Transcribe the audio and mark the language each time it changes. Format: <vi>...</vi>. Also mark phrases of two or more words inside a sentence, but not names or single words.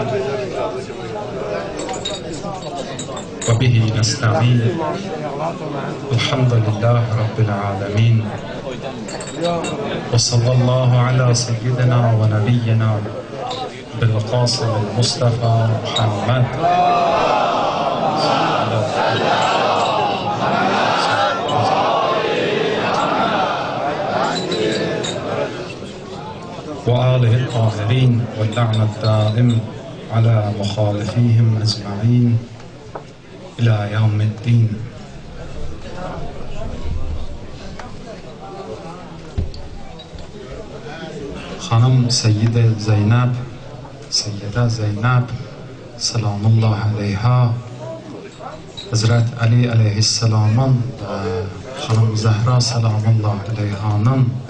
<ar>وبه نستعين. الحمد لله رب العالمين. وصلى الله على سيدنا ونبينا بالقاسم مصطفى محمد. وآله الطاهرين واللعنة الدائم على مخالفيهم أجمعين إلى يوم الدين.</ar> <tr>Hanım Seyyide Zeynep</tr> <ar>سلام الله عليها,</ar> <tr>Hazret Ali aleyhisselamın ve Hanım Zehra</tr> <ar>سلام الله عليها</ar>